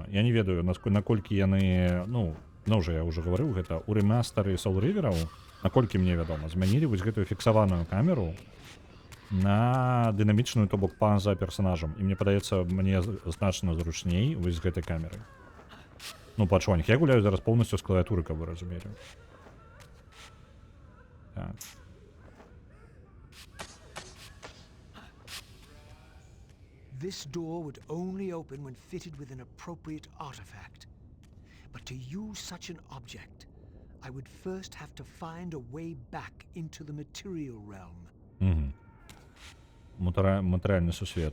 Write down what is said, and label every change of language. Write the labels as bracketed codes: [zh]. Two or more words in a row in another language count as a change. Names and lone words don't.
[be] Я не ведаю, наколькі яны, ну уже я уже гаварыў гэта, у рэмастары Соул-рівераў, наколькі мне вядома, змянілі вось гэтую фіксаваную камеру на дынамічную, то бок па-за персонажам. І мне падаецца, мне значна зручней вось з гэтай камеры. Ну, па адчуваннях. Я гуляю зараз поўнасцю з клавіатуры, каб вы разумелі. Так. [en] This door would only open when fitted with an appropriate artifact. But to use such an object, I would first have to find a way back into the material realm. [be] Угу. Матэрыяльны сусвет.